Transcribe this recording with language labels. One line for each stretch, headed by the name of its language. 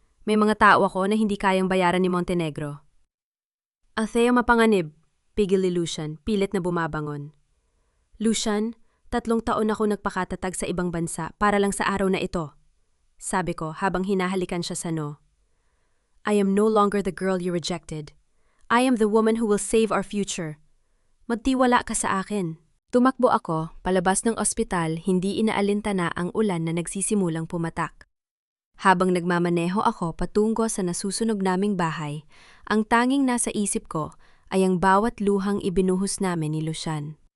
Filipino: May mga tao ako na hindi kayang bayaran ni Montenegro. Althea, mapanganib, pigil ni Lucian, pilit na bumabangon. Lucian, 3 taon ako nagpakatatag sa ibang bansa para lang sa araw na ito, sabi ko habang hinahalikan siya sa no.
English: I am no longer the girl you rejected. I am the woman who will save our future.
Filipino: Magtiwala ka sa akin. Tumakbo ako, palabas ng ospital, hindi inaalintana ang ulan na nagsisimulang pumatak. Habang nagmamaneho ako patungo sa nasusunog naming bahay, ang tanging nasa isip ko ay ang bawat luhang ibinuhos namin ni Lucian.